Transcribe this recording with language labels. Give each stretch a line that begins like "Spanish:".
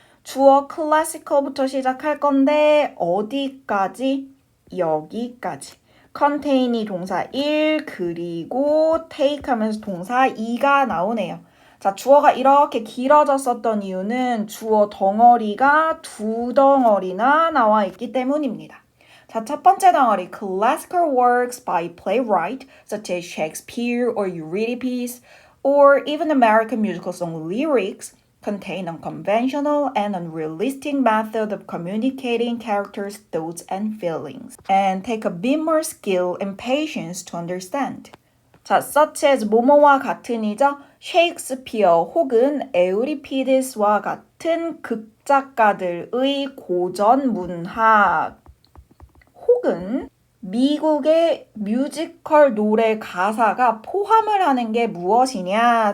Korean: 주어 classical부터 시작할 건데 어디까지? 여기까지. contain이 동사 1 그리고 take 하면서 동사 2가 나오네요. 자, 주어가 이렇게 길어졌었던 이유는 주어 덩어리가 두 덩어리나 나와 있기 때문입니다. 자, 첫 번째 덩어리
English: classical works by playwright such as Shakespeare or Euripides or even American musical song lyrics contain unconventional and unrealistic method of communicating characters' thoughts and feelings and take a bit more skill and patience to understand.
Korean: 자, such as 뭐뭐와 같은이죠. 셰익스피어 혹은 에우리피데스와 같은 극작가들의 고전 문학 혹은 미국의 뮤지컬 노래 가사가 포함을 하는 게 무엇이냐?